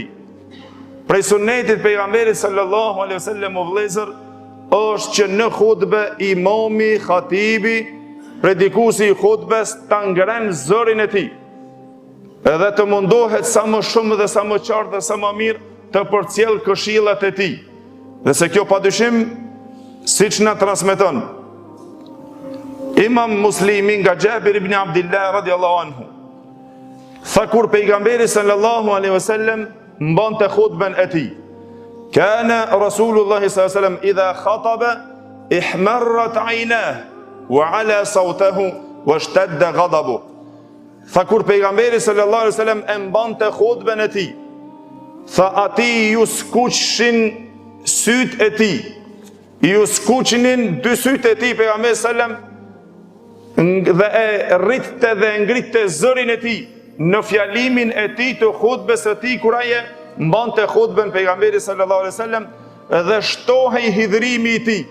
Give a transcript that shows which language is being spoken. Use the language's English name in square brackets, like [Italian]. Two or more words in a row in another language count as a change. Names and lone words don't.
[Albanian] Prej sunetit pejgamberit [Arabic] صلى الله عليه وسلم [Albanian] o vëllezër, është që në hutbe imami, khatibi, predikuesi i hutbes ta ngren zërin e tij. Edhe të mundohet sa më shumë dhe sa më qartë dhe sa më mirë të përcjell këshillat e tij. Dhe se kjo padyshim, siç na transmeton Imam Muslimi nga Jabir ibn Abdillah [Arabic] رضي الله عنه, [Albanian] tha kur pejgamberi [Arabic] صلى الله عليه وسلم [Albanian] mbante hutben e tij, [Arabic] كان رسول الله صلى الله عليه وسلم إذا خطب احمرت عيناه وعلا صوته واشتد غضبه. [Albanian] Tha kur pejgamberi [Arabic] صلى الله عليه وسلم [Albanian] e mbante hutben e tij, tha ati ju skuqshin syt e tij, ju skuqnin dy syt e tij pejgamberi [Arabic] صلى الله عليه وسلم, [Albanian] dhe e rritte dhe ngritte zërin e tij në fjalimin e tij të hutbes së tij kur ai mbante hutben pejgamberi [Arabic] صلى الله عليه وسلم [Albanian] dhe shtohej hidhrimi i tij.